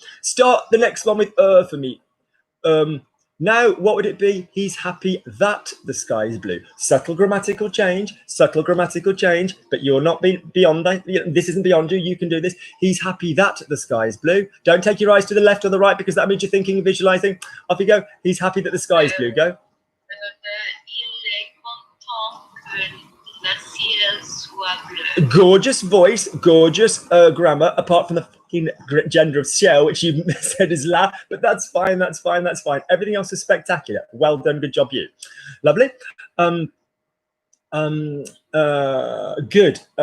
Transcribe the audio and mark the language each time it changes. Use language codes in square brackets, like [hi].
[en] Start the next one with for me. Now, what would it be? He's happy that the sky is blue. Subtle grammatical change, but you're not beyond that. This isn't beyond you. You can do this. He's happy that the sky is blue. Don't take your eyes to the left or the right because that means you're thinking and visualizing. Off you go. He's happy that the sky is blue. Go. [fr] Il est content que le ciel soit bleu. [en] Gorgeous voice, gorgeous grammar, apart from the fucking gender of ciel, which you said is la, but that's fine, that's fine, that's fine. Everything else is spectacular. Well done, good job, you. Lovely. Good.